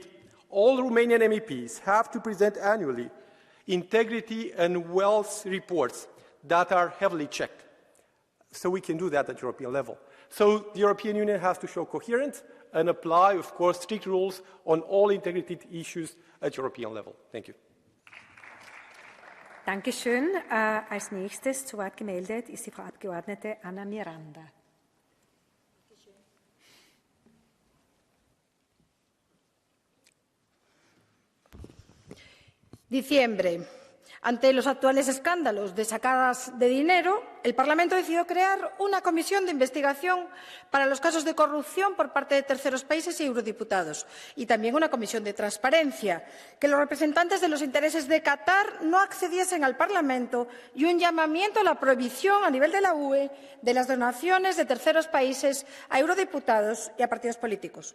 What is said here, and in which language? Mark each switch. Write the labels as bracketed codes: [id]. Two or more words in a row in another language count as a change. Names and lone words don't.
[en] All Romanian MEPs have to present annually integrity and wealth reports that are heavily checked. So we can do that at European level. So the European Union has to show coherence and apply, of course, strict rules on all integrity issues at European level. Thank you. [de] Dankeschön. Als nächstes zu Wort gemeldet ist die Frau Abgeordnete Anna Miranda. [es] Diciembre. Ante los actuales escándalos de sacadas de dinero, el Parlamento decidió crear una comisión de investigación para los casos de corrupción por parte de terceros países y eurodiputados, y también una comisión de transparencia, que los representantes de los intereses de Qatar no accediesen al Parlamento, y un llamamiento a la prohibición a nivel de la UE de las donaciones de terceros países a eurodiputados y a partidos políticos.